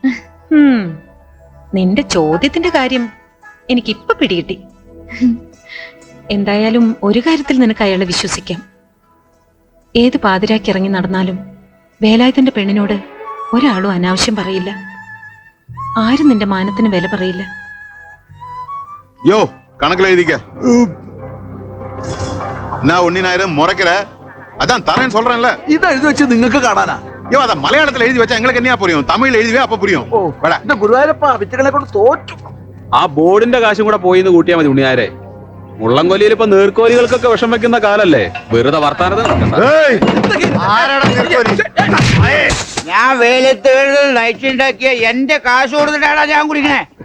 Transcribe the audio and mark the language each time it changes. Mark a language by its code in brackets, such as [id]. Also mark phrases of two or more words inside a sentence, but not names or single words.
[ml] നിന്റെ ചോദ്യത്തിന്റെ കാര്യം എനിക്കിപ്പൊ പിടികിട്ടി. എന്തായാലും ഒരു കാര്യത്തിൽ നിനക്ക് അയാളെ വിശ്വസിക്കാം. ഏത് പാതിരാക്കി ഇറങ്ങി നടന്നാലും വേലായുധന്റെ പെണ്ണിനോട് ഒരാളും അനാവശ്യം പറയില്ല. ആരും നിന്റെ മാനത്തിന് വില പറയില്ല. [ta] யோ கணக்குல எழுதிக்க. நான் ஒன்னினாயிரம் முறைக்கிற, அதான் தரேன்னு சொல்றேன்ல. [ml] ഇത് എഴുതി വെച്ച് നിങ്ങൾക്ക് കാണാനാ? [ta] யோ அத மலையாளத்துல எழுதி வச்சா எங்களுக்கு என்ன புரியும்? தமிழ்ல எழுதிவே அப்ப புரியும். வேடா. [ml] ഗുരുവായൂരപ്പ വിറ്റുകളെ കൊണ്ട് തോറ്റു. ആ ബോർഡിന്റെ കാശും കൂടെ പോയിന്ന് കൂട്ടിയാൽ മതി ഉണ്ണിയാരെ. മുള്ളംകൊല്ലിയിൽ ഇപ്പൊ നീർക്കോലികൾക്കൊക്കെ വിഷം വെക്കുന്ന കാലല്ലേ, വെറുതെ വർത്താനത്ത് നടക്കണ്ട. ഞാൻ വെയിലത്ത് നൈറ്റ് ഉണ്ടാക്കിയ എന്റെ കാശ് കൊടുത്തിട്ടാടാ ഞാൻ കുടിക്കണേ.